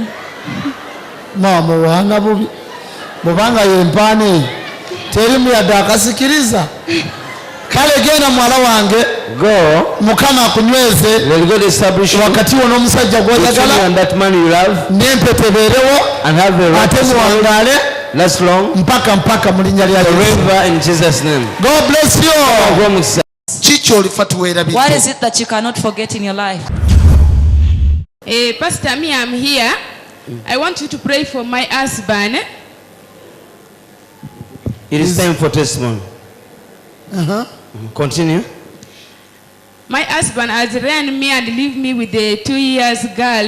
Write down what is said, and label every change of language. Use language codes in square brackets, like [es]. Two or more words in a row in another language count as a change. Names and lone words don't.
[lg] muwaana bubi bubanga yempaane terimu yadde akasikiriza kale genda muwala wange mukama akunyweze wakati wo n'omusajja gw'oyagala n'empeta ebeerewo ate muwangaale mpaka mu linnya lya Yesu. [en] God bless you. [lg] Kiki olifa tuweera biki? [en] What is it that you cannot forget in your life? Pastor, me, I'm here. I want you to pray for my husband. It is time for testimony. Continue. My husband has ran me and leave me with a 2 years girl.